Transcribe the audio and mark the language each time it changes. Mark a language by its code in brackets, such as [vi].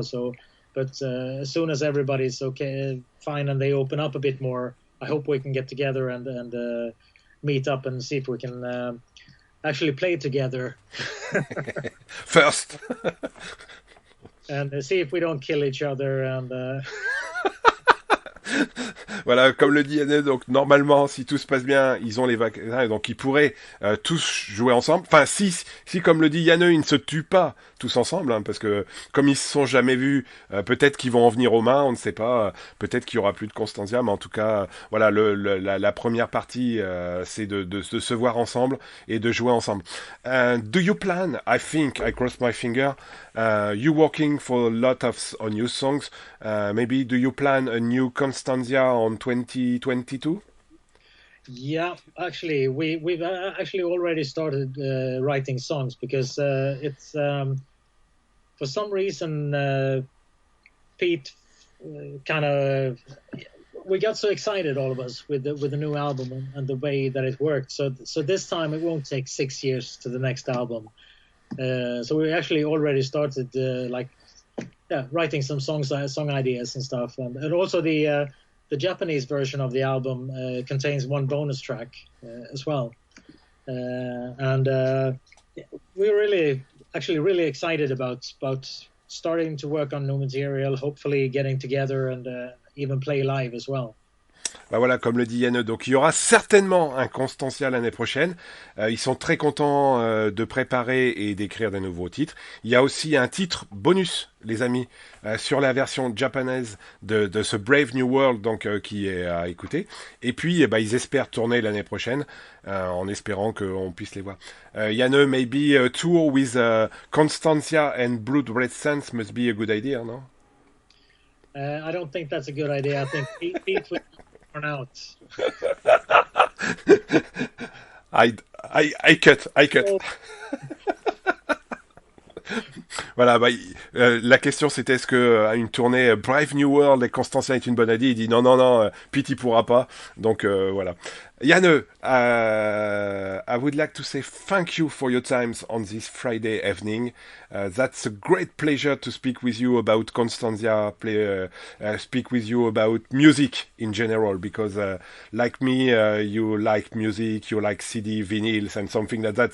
[en] So, but as soon as everybody's okay, fine, and they open up a bit more, I hope we can get together and meet up and see if we can actually play together. First. And see if we don't kill each other and [fr] Voilà, comme le dit Janne, donc normalement, si tout se passe bien, ils ont les vaccins, donc ils pourraient tous jouer ensemble. Enfin, si comme le dit Janne, ils ne se tuent pas tous ensemble, hein, parce que comme ils se sont jamais vus, peut-être qu'ils vont en venir aux mains, on ne sait pas. Peut-être qu'il y aura plus de Constancia, mais en tout cas, voilà, la première partie, c'est de se voir ensemble et de jouer ensemble. [en] Do you plan? I think I cross my finger. You working for a lot on new songs. Maybe do you plan a new Constancia on 2022? Yeah, actually, we've actually already started writing songs because it's for some reason Pete kind of we got so excited, all of us, with the new album and the way that it worked. So this time it won't take 6 years to the next album. So we actually already started writing some song ideas and stuff, and also the Japanese version of the album contains one bonus track as well, and we're really excited about starting to work on new material, hopefully getting together and even play live as well. [fr] Bah voilà, comme le dit Janne, donc il y aura certainement un Constancia l'année prochaine. Ils sont très contents de préparer et d'écrire des nouveaux titres. Il y a aussi un titre bonus, les amis, sur la version japonaise de ce Brave New World, donc qui est à écouter. Et puis, ils espèrent tourner l'année prochaine, en espérant qu'on puisse les voir. [en] Janne, maybe a tour with Constancia and Blood Red Sands must be a good idea, no? I don't think that's a good idea. I think Pete would turn out. I cut. Oh. [fr] Voilà, la question c'était est-ce que une tournée Brave New World et Constancia est une bonne idée. Il dit non, Pete il pourra pas. Donc voilà. [en] Janne, I would like to say thank you for your times on this Friday evening. That's a great pleasure to speak with you about Constancia, speak with you about music in general, because like me, you like music, you like CD, vinyls, and something like that.